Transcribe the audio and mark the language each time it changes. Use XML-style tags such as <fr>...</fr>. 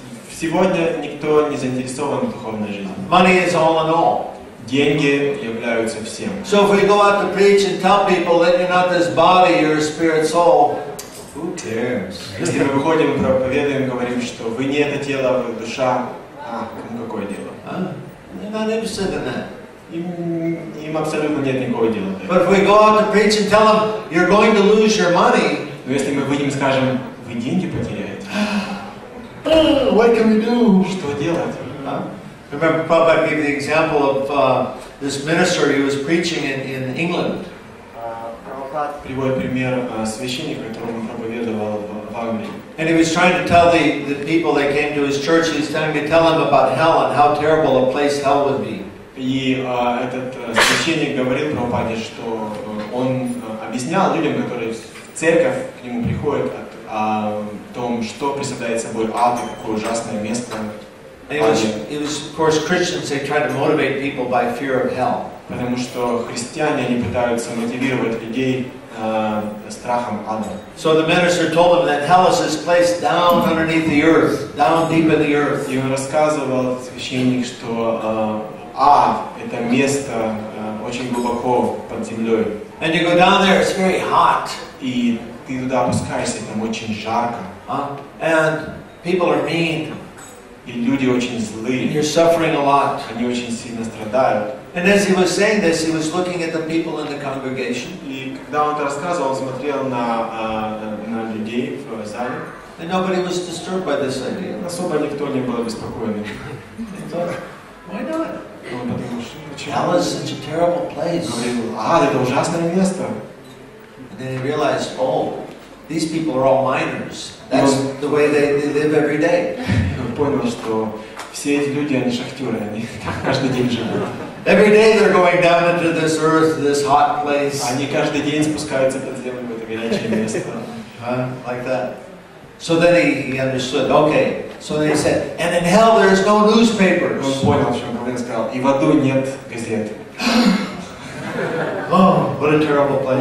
<ru>Сегодня никто не заинтересован в духовной жизни.</ru> <en>Money is all in all.</en> <ru>Деньги являются всем.</ru> <en>So if we go out to preach and tell people that you're not this body, you're a spirit soul, who cares?</en> <ru>Если мы выходим и проповедуем, говорим, что вы не это тело, вы душа, кому какое дело?</ru> <en>They're not interested in that.</en> <ru>Им абсолютно нет никакого дела.</ru> <en>But if we go out to preach and tell them you're going to lose your money,</en> <ru>но если мы выйдем и скажем, вы деньги потеряете,</ru> <en>what can we do?</en> <ru>Что делать?</ru> <en>Remember, Prabhupada gave the example of this minister who was preaching in England.</en> <ru>Приводит пример священника, которому проповедовал в Англии.</ru> <en>And he was trying to tell the people that came to his church, he was trying to tell them about hell and how terrible a place hell would be.</en> <ru>И этот священник говорил Прабхупаде, что он объяснял людям, которые в церковь к нему приходят, о том, что представляет собой ад и какое ужасное место.</ru> <en>It was, of course, Christians, they try to motivate people by fear of hell.</en> <ru>Потому что христиане, они пытаются мотивировать людей страхом ада.</ru> <en>So the minister told them that hell is this place down underneath the earth, down deep in the earth.</en> <ru>И он рассказывал, священник, что ад – это место очень глубоко под землей.</ru> <en>And you go down there, it's very hot.</en> <ru>И ты туда опускаешься, там очень жарко.</ru> <en>And people are mean.</en> <ru>И люди очень злые.</ru> <en>You're suffering a lot.</en> <ru>Они очень сильно страдают.</ru> <en>And as he was saying this, he was looking at the people in the congregation.</en> <ru>И когда он это рассказывал, он смотрел на людей в зале.</ru> <en>And nobody was disturbed by this idea.</en> <ru>Особо никто не был обеспокоен.</ru> <en>Why not?</en> <ru>Он подумал, что почему?</ru> <en>Hell is such a terrible place.</en> <ru>Говорил, это ужасное место.</ru> <en>And then he realized, oh, these people are all miners. That's the way they live every day.</en> <ru>Он понял, что все эти люди, они шахтеры, они каждый день живут.</ru> <en>Every day they're going down into this earth, this hot place.</en> <ru>Они каждый день спускаются под землю в это горячее место.</ru> <en>Like that. So then he understood. Okay. So then he said, and in hell there's no newspapers.</en> <ru>Он понял, что он сказал. И в аду нет газет.</ru> <en>Oh, what a terrible place.</en>